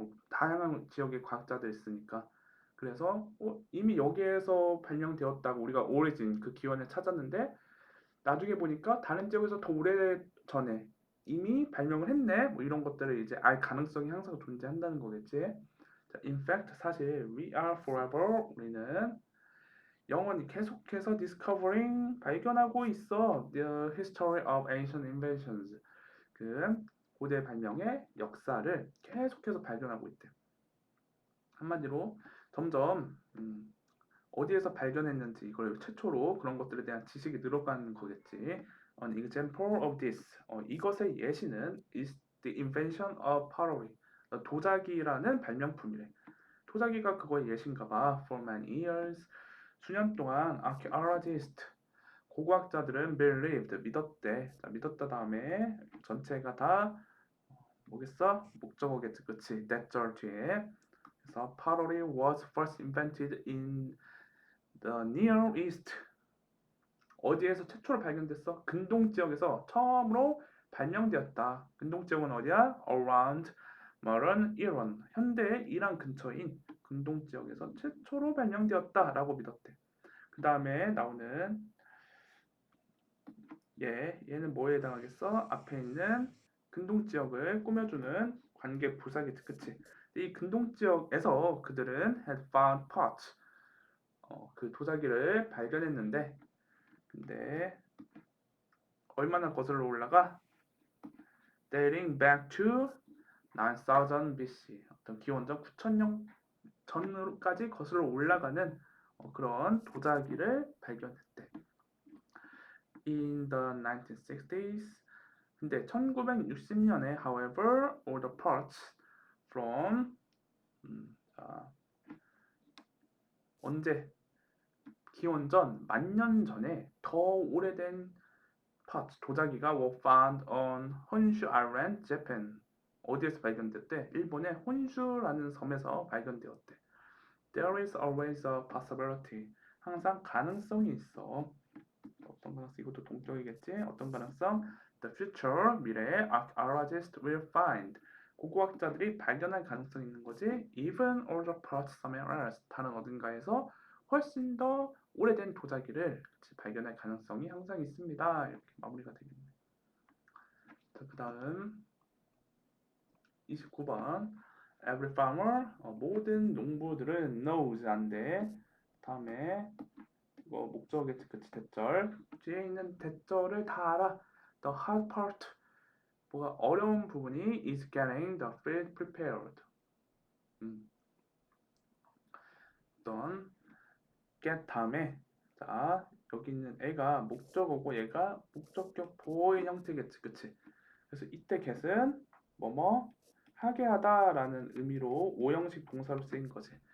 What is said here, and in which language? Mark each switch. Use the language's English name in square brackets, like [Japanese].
[Korean] 다양한 지역의 과학자들 있으니까. 그래서 이미 여기에서 발명되었다고 우리가 오리진 그 기원을 찾았는데 나중에 보니까 다른 지역에서 더 오래 전에 이미 발명을 했네. 뭐 이런 것들을 이제 알 가능성이 항상 존재한다는 거겠지. 자, [English] in fact [Korean] 사실 [English] we are forever [Korean] 우리는 영원히 계속해서 [English] discovering [Korean] 발견하고 있어. [English] The history of ancient inventions. [Korean] 그 고대 발명의 역사를 계속해서 발견하고 있대. 한마디로 점점 어디에서 발견했는지 이걸 최초로 그런 것들에 대한 지식이 늘어가는 거겠지. [English] An example of this. [Korean] 이것의 예시는 [English] is the invention of pottery. [Korean] 도자기라는 발명품이래. 도자기가 그거의 예신가 봐. [English] For many years. [Korean] 수년 동안 [English] archaeologists [Korean] 고고학자들은 [English] believed [Korean] 믿었대. 자, 믿었다 다음에 전체가 다 뭐겠어? 목적어겠지, 그치? that 뒤에. 그래서 [English] pottery was first invented in the Near East. [Korean] 어디에서 최초로 발견됐어? 근동 지역에서 처음으로 발명되었다. 근동 지역은 어디야? [English] Around modern Iran. [Korean] 현대의 이란 근처인 근동 지역에서 최초로 발명되었다라고 믿었대. 그 다음에 나오는 얘는 뭐에 해당하겠어? 앞에 있는 근동 지역을 꾸며주는 관계 부사겠지, 그치? 이 근동 지역에서 그들은 [English] had found pots. [Korean] 그 도자기를 발견했는데 근데 얼마나 거슬러 올라가? [English] Dating back to 9000 BC. [Korean] 어떤 기원전 9000년 전까지 거슬러 올라가는 그런 도자기를 발견했대. [English] In the 1960s. [Korean] 근데 1960년에 [English] however all the parts from [Korean] 언제 기원전 10,000년 전에 더 오래된 parts 도자기가 [English] were found on [Korean] 혼슈 Island, Japan. 어디에서 발견됐대? 일본의 혼슈라는 섬에서 발견되었대. [English] There is always a possibility. [Korean] 항상 가능성이 있어. 어떤 가능성? 이것도 동격이겠지? 어떤 가능성? [English] The future, [Korean] 미래에 [English] archaeologists will find. [Korean] 고고학자들이 발견할 가능성이 있는 거지. [English] Even older parts somewhere else. [Korean] 다른 어딘가에서 훨씬 더 오래된 도자기를 발견할 가능성이 항상 있습니다. 이렇게 마무리가 되겠네. 자, 그 다음 29번. [English] Every farmer, [Korean] 모든 농부들은 [English] knows, [Korean] 안돼. 다음에 이거 목적어겠지, 그치? 대절. 뒤에 있는 대절을 다 알아. [English] The hard part, [Korean] 뭐가 어려운 부분이 [English] is getting the field prepared. [Korean] 어떤 get 다음에 자 여기 있는 애가 목적어고 얘가 목적격 보호인 형태겠지, 그치? 그래서 이때 get은 뭐뭐 하게 하다라는 의미로 오형식 동사로 쓰인 거지.